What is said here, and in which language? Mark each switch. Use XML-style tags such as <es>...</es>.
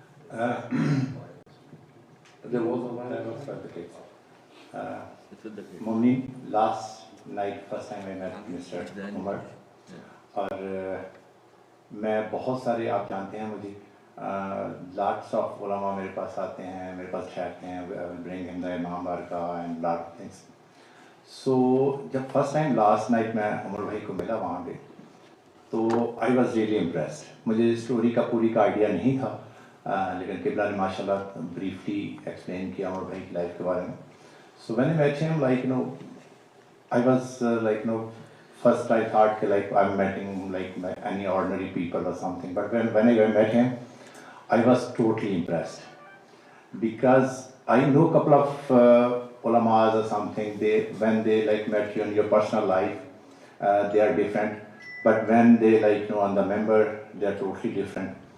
<en>There was Mumni, last night, first time I met Mr.</en> <ur>Umar, اور میں بہت سارے آپ جانتے ہیں مجھے لاٹس آف علماء میرے پاس آتے ہیں, میرے پاس ٹھہرتے ہیں,</ur> <en>Bring him the امام بارکا and lot of things.</en> <ur>سو جب فرسٹ ٹائم لاسٹ نائٹ میں عمر بھائی کو ملا وہاں پہ, تو</ur> <en>I was really impressed.</en> <ur>مجھے اسٹوری کا پوری کا آئیڈیا نہیں تھا, لیکن قبلہ نے ماشاء اللہ بریفلی ایکسپلین کیا عمر بھائی کی لائف کے بارے میں. سو میں نے</ur> <en>Meet him I was first I thought like I'm meeting like any ordinary people or something, but when I met him, I was totally impressed, because I know a couple of ulamas or something, when they like met you in your personal life, they are different, but when they on the member, they are totally different.</en>